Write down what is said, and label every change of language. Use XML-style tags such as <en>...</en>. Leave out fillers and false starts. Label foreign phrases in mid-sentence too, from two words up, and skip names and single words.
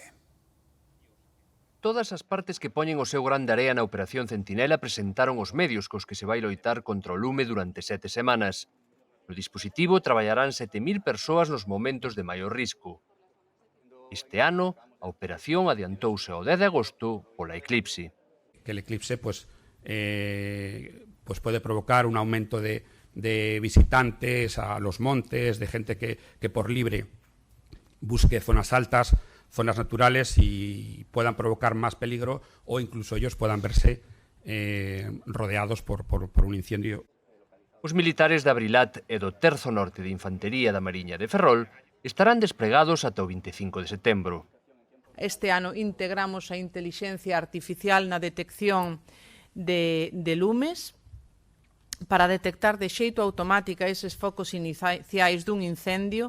<gl>Todas as partes que poñen o seu gran de area na Operación Sentinela presentaron os medios cos que se vai loitar contra o lume durante 7 semanas. No dispositivo traballarán 7.000 persoas nos momentos de maior risco. Este ano, a operación adiantouse ao 10 de agosto pola eclipse.</gl> <es>Que el eclipse puede provocar un aumento de visitantes a los montes, de gente que por libre busque zonas altas, zonas naturales y puedan provocar más peligro o incluso ellos puedan verse rodeados por un incendio.</es> <gl>Os militares de Abrilat e do Terzo Norte de Infantería da Mariña de Ferrol estarán despregados ata o 25 de setembro. Este ano integramos a intelixencia artificial na detección de lumes para detectar de xeito automática eses focos iniciais dun incendio.</gl>